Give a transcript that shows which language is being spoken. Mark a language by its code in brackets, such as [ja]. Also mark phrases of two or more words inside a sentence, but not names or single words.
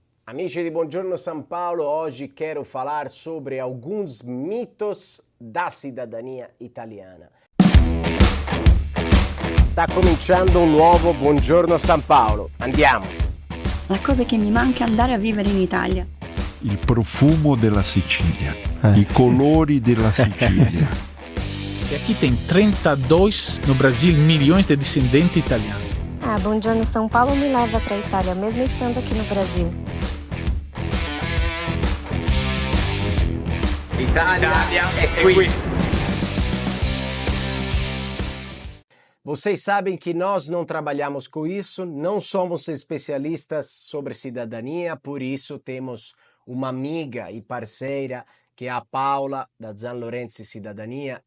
[it] Amici di [pt] Buongiorno São Paulo, oggi quero falar sobre alguns mitos da cidadania italiana. [it] Sta cominciando un nuovo Buongiorno São Paulo, andiamo! La cosa che mi manca è andare a vivere in Italia. Il profumo della Sicilia, i colori della Sicilia. [pt] E aqui tem 32 no Brasil milhões de descendentes italianos. Buongiorno São Paulo me leva para a Itália, mesmo estando aqui no Brasil. Itália é qui! Vocês sabem que nós não trabalhamos com isso, não somos especialistas sobre cidadania, por isso temos uma amiga e parceira que é a Paula, da Zanlorenzi Cidadania.